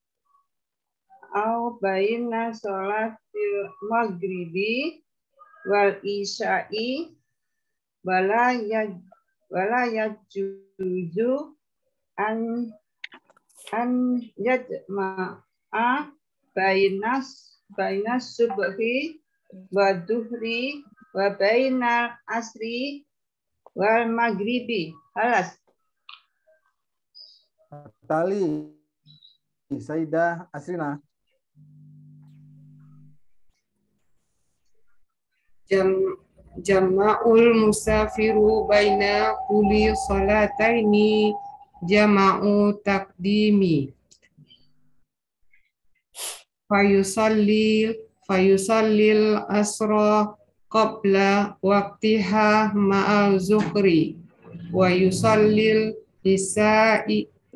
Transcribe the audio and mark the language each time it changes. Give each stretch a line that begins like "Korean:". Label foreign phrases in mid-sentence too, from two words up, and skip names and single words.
Arabic: المغرب والعشاء ولا يجوز أن يجمع بين الصبح والظهر وبين العصر والمغرب. Halas. أتالي سيدة أسرينا. جمع المسافر بين كل صلاتين جمع تقديم فيصلي العصر قبل وقتها مع الظهر ويصلي العشاء